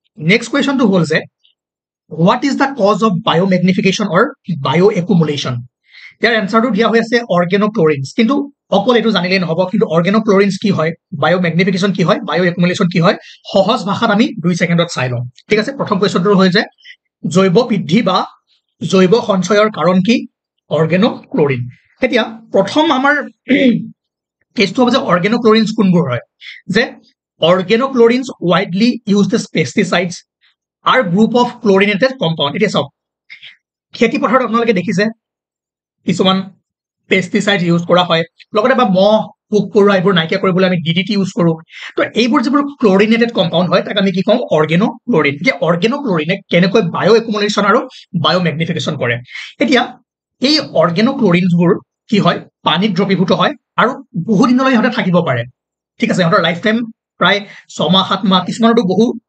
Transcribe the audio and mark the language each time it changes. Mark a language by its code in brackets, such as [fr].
[as] Next কোৱেশ্যনটো হ'ল যে [en] what is the cause of biomagnification or bioaccumulation [as] ইয়াৰ এনসাৰটো দিয়া হৈ আছে অৰ্গেনোক্লোৰিনছ কিন্তু অকল এটো জানিলে নহব কিন্তু অৰ্গেনোক্লোৰিনছ কি হয় বায়োম্যাগনিফিকেশন কি হয় বায়োএকুমুলেশন কি হয় সহজ ভাষাত আমি 2 সেকেন্ডত চাই লম ঠিক আছে প্ৰথম কোৱেশ্যনটো হৈ যায় জৈৱ বৃদ্ধি বা জৈৱ সঞ্চয়ৰ কাৰণ কি অৰ্গেনোক্লোৰিন এতিয়া প্ৰথম আমাৰ কেছটো হ'ব যে অৰ্গেনোক্লোৰিনছ কোনবোৰ হয় যে [en] organochlorines widely used as pesticides are group of chlorinated compound. [as] এতিয়া চাওক খেতি পথাৰত আপোনালোকে দেখিছে কিছুমান পেষ্টিসাইড ইউজ কৰা হয় লগতে বা মহ পোক পৰুৱা এইবোৰ নাইকিয়া কৰিবলৈ আমি ডিডিটি ইউজ কৰো তো এইবোৰ যিবোৰ ক্লোৰিনেটেড কম্পাউণ্ড হয় তাক আমি কি কওঁ অৰ্গেনোক্লোৰিন যে অৰ্গেনোক্লোৰিনে কেনেকৈ বায়ো একুমুলেশ্যন আৰু বায়ো মেগনিফিকেশ্যন কৰে এতিয়া এই অৰ্গেনোক্লোৰিনবোৰ কি হয় পানীত দ্ৰৱীভূত হয় আৰু বহু দিনলৈ ইহঁতে থাকিব পাৰে ঠিক আছে ইহঁতৰ লাইফ টাইম প্ৰায় 6 মাহ 7 মাহ কিছুমানতো বহু